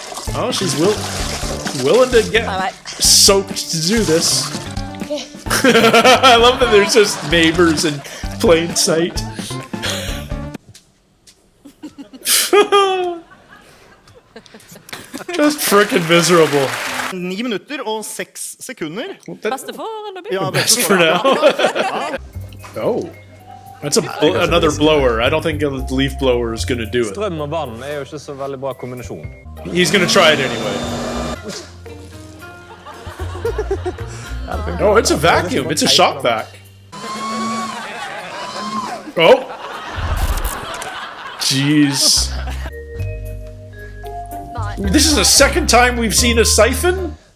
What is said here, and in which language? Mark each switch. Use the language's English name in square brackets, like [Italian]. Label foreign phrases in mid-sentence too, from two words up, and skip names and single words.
[English] Oh, she's willing to get soaked to do this. I love that there's just neighbors in plain sight. Just frickin' miserable. [Norwegian] 9 minutter og 6 sekunder. Beste for eller by? Ja, [English] Best for now. Oh. That's another blower. I don't think a leaf blower is going to do it. [Norwegian] Strøm og vann jo ikke så veldig bra kombinasjon. [English] He's going to try it anyway. Oh, it's a vacuum. It's a shop vac. Oh. Jeez. This is the second time we've seen a siphon?